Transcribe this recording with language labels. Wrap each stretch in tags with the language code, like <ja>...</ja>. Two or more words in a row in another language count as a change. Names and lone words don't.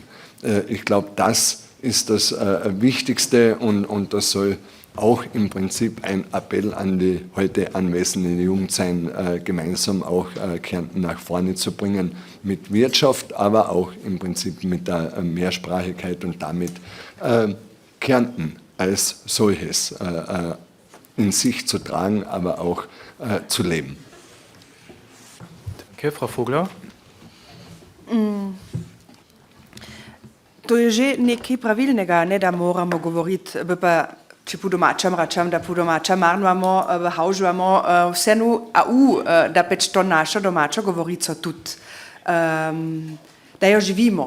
<de>Ich glaube, das ist das Wichtigste und das soll auch im Prinzip ein Appell an die heute anwesende Jugend sein, gemeinsam auch Kärnten nach vorne zu bringen mit Wirtschaft, aber auch im Prinzip mit der Mehrsprachigkeit und damit Kärnten als solches in sich zu tragen, aber auch zu leben. Danke, Frau Vogler.</de> <sl>To je že nekaj pravilnega, ne da moramo govoriti, če po domačem račam, da po domačem marnvamo, haužvamo, vseeno da pač to našo domačo govorico tudi, da jo živimo.</sl>